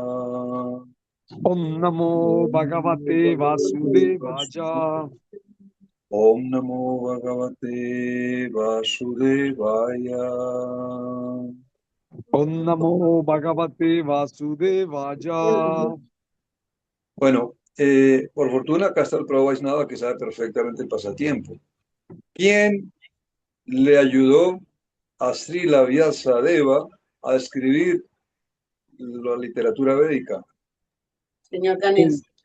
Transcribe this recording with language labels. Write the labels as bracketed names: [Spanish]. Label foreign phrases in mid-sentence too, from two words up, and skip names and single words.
[Sanskrit] Om Namo Bhagavate Vasudevaya. Om Namo Bhagavate Vasudevaya. Om Namo Bhagavate Vasudevaya. [Spanish] Bueno, por fortuna acá está el Prabhu Vaishnava que sabe perfectamente el pasatiempo. ¿Quién le ayudó a Srila Vyasadeva a escribir la literatura védica? Señor Ganés.